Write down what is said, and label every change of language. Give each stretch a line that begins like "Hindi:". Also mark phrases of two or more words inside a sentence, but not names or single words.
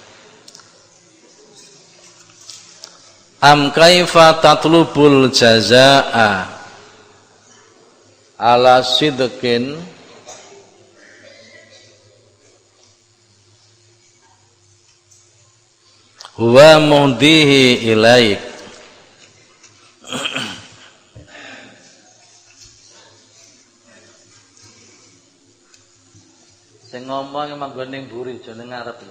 Arabic: أم كيف تطلب الجزاء على صدق هو مهديه إليك.
Javanese: Sing ngomong emang ning mburi aja ning ngarep ya.